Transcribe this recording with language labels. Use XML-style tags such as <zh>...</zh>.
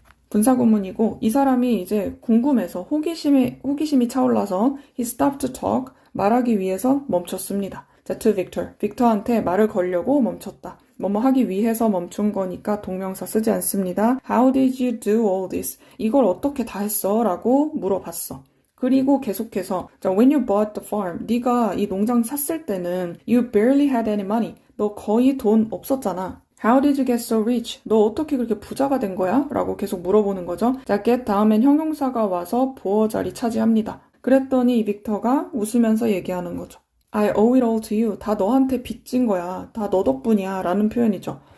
<ko>분사구문이고 이 사람이 이제 궁금해서 호기심이 차올라서</ko> <en>he stopped to talk,</en> <ko>말하기 위해서 멈췄습니다.</ko> <en>자, to Victor.</en> <ko>빅터한테 말을 걸려고 멈췄다. 뭐뭐 하기 위해서 멈춘 거니까 동명사 쓰지 않습니다.</ko> <en>How did you do all this?</en> <ko>이걸 어떻게 다 했어? 라고 물어봤어.</ko> <en>그리고 계속해서 자, when you bought the farm,</en> <ko>네가 이 농장 샀을 때는</ko> <en>you barely had any money.</en> <ko>너 거의 돈 없었잖아.</ko> <en>How did you get so rich?</en> <ko>너 어떻게 그렇게 부자가 된 거야? 라고 계속 물어보는 거죠. 자, get 다음엔 형용사가 와서 보어 자리 차지합니다. 그랬더니 이 빅터가 웃으면서 얘기하는 거죠.</ko> <en>I owe it all to you.</en> <ko>다 너한테 빚진 거야. 다 너 덕분이야. 라는 표현이죠.</ko>